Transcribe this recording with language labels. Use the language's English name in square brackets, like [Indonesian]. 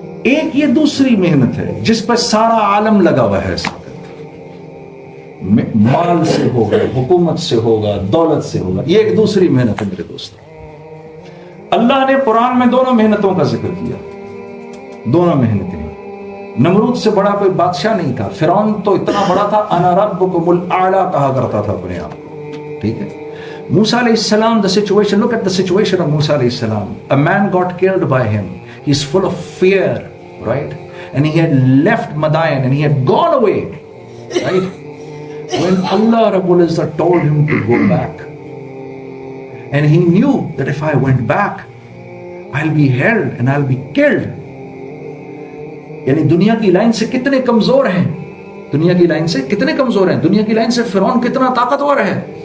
[Urdu] ایک یہ دوسری محنت ہے جس پر سارا عالم لگا ہوا ہے، مال سے ہوگا، حکومت سے ہوگا، دولت سے ہوگا. یہ ایک دوسری محنت ہے میرے دوستوں. اللہ نے قرآن میں دونوں محنتوں کا ذکر کیا، دونوں محنتیں. نمرود سے بڑا کوئی بادشاہ نہیں تھا، فرعون تو اتنا بڑا تھا، انا ربکم الاعلی کہا کرتا تھا اپنے آپ کو. ٹھیک ہے. [English] موسیٰ علیہ السلام, the situation, look at the situation of Musa alayhi salam. A man got killed by him. He's full of fear, right? And he had left Madayan and he had gone away, right? When Allah Rabbul Izzat told him to go back, and he knew that if I went back, I'll be held and I'll be killed. [Urdu] یعنی دنیا کی line سے کتنے کمزور ہیں, دنیا کی line سے کتنے کمزور ہیں, دنیا کی لائن سے فرعون کتنا طاقتور ہے.